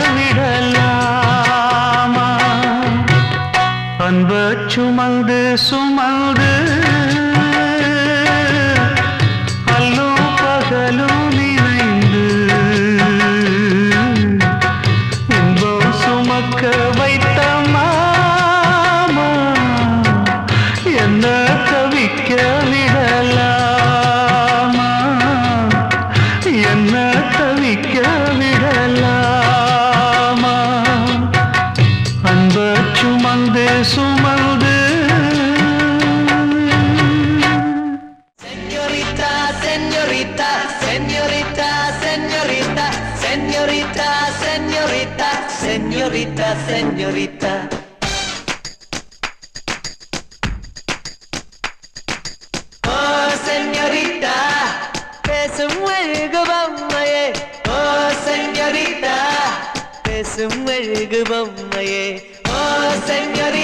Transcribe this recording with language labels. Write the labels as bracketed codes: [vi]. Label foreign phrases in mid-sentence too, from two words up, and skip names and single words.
[ta] விடலாமா அன்ப சுமந்து சுமந்து அல்லோ பகலோ நினைந்து இன்பம் சுமக்க வைத்த மாமா என்ன தவிக்க விடலாமா என்ன தவிக்க விடலாமா அன்ப சுமந்து சுமந்து [es] Señorita, señorita, señorita, señorita, señorita, señorita, señorita, señorita. Oh, señorita, [ta] பேசும் அழகு பொம்மையே. [es] Oh, señorita, [ta] பேசும் அழகு பொம்மையே. [es] Oh, señorita.